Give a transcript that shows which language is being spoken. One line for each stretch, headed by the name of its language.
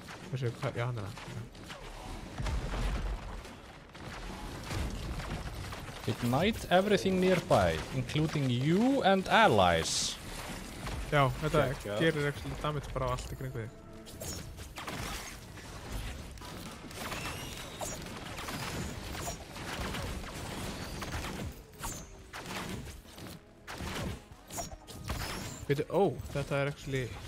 Icelandic: Veistu hvað, já, hann er það.
English: Ignite everything nearby, including you and allies.
Icelandic: Já, þetta Geggjað. gerir actually damage bara á allt í kringu þig. Veitu, þetta er actually...